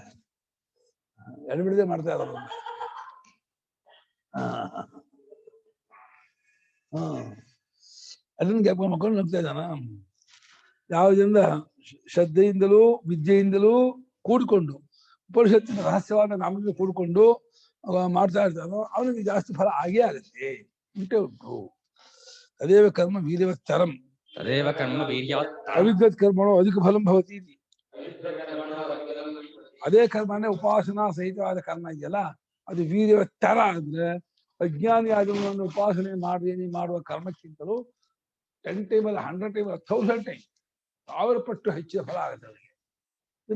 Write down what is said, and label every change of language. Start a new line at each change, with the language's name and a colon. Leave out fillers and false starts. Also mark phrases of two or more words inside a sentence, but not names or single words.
Kannada: ಎಡಬಿಡದೆ ಮಾಡ್ತಾ ಇರೋದು. ಅದನ್ನ ಜ್ಞಾಪಕ ಮಕ್ಕಳು ನಂಬ್ತಾ ಇದ್ದಾನ. ಯಾವುದರಿಂದ ಶ್ರದ್ಧೆಯಿಂದಲೂ ವಿದ್ಯೆಯಿಂದಲೂ ಕೂಡಿಕೊಂಡು ಉಪನಿಷತ್ತಿನ ರಹಸ್ಯವಾದ ನಾಮದಿಂದ ಕೂಡಿಕೊಂಡು ಮಾಡ್ತಾ ಇರ್ತಾನೋ ಅವನಿಗೆ ಜಾಸ್ತಿ ಫಲ ಆಗೇ ಆಗುತ್ತೆ, ಉಂಟೆ ಉಂಟು.
Sanskrit: ತದೇವ ಕರ್ಮ ವೀರ್ಯವತ್ತರಂ ತದೇವ ಕರ್ಮ ವೀರ್ಯವತ್ತರಂ ಅವಿದ್ವತ್ ಕರ್ಮಣೋ ಅಧಿಕ ಫಲಂ ಭವತಿ.
Kannada: ಅದೇ ಕರ್ಮನೇ ಉಪಾಸನಾ ಸಹಿತವಾದ ಕರ್ಮ ಇದೆಯಲ್ಲ, ಅದು ವೀರ್ಯವತ್ತರ ಅಂದ್ರೆ ಅಜ್ಞಾನಿ ಆದವನ್ನು ಉಪಾಸನೆ ಮಾಡುವ ಕರ್ಮಕ್ಕಿಂತಲೂ 10 ಟೈಮ್ ಅಲ್ಲ 100 ಟೈಮ್ ಅಲ್ಲ 1000 ಟೈಮ್ 1000 ಪಟ್ಟು ಹೆಚ್ಚಿನ ಫಲ ಆಗುತ್ತೆ ಅವರಿಗೆ.